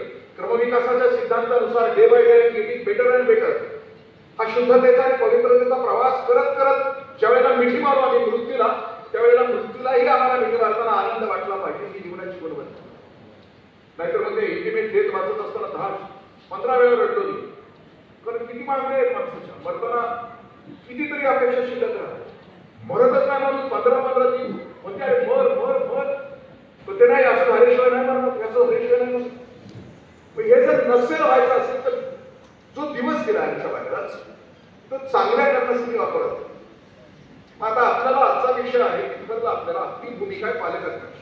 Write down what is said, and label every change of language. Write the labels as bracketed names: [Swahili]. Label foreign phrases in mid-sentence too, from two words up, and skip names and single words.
[Marathi] क्रमविकासाच्या सिद्धांतानुसार [English] day by day getting better and better [Marathi] हा शुद्धतेचा आणि पवित्रतेचा प्रवास करत करत ज्या वेळेला मिठी मारू आम्ही मृत्यूला, त्यावेळेला मृत्यूलाही आम्हाला मिठी मारताना आनंद वाटला पाहिजे. ही जीवनाची गुणवत्ता. नाहीतर मग ते [English] intimate death [Marathi] वाचत असताना 10-15 वेळा रडलो मी. कारण किती मागणे आहेत माणसाच्या. मरताना कितीतरी अपेक्षा शिल्लक राहतात. मरतच नाही माणूस 15-15 दिन म्हणजे अरे मर मर मर. तर ते नाही असं झाल्याशिवाय नाही मरणार, असं झाल्याशिवाय नाही मग हे जर नसेल व्हायचं असेल तर जो दिवस गेला आमच्या बाहेरच तो चांगल्या करण्यासाठी वापरत. आता आपल्याला आजचा विषय आहे तिथं आपल्याला आपली भूमिका आहे पालकत्वाची.